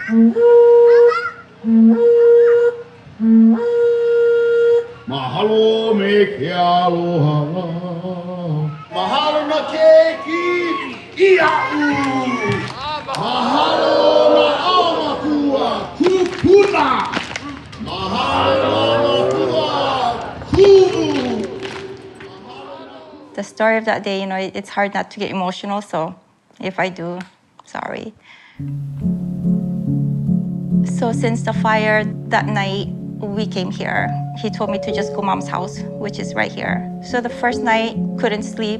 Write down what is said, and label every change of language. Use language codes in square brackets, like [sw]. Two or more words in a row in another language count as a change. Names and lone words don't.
[haw] Mahalo me ke aloha. Mahalo na keiki ia'u. Mahalo na amakua kupuna. Mahalo na kua kumu. [en] The story of that day, it's hard not to get emotional, so if I do, sorry. So since the fire that night, we came here. He told me to just go mom's house, which is right here. So the first night, couldn't sleep.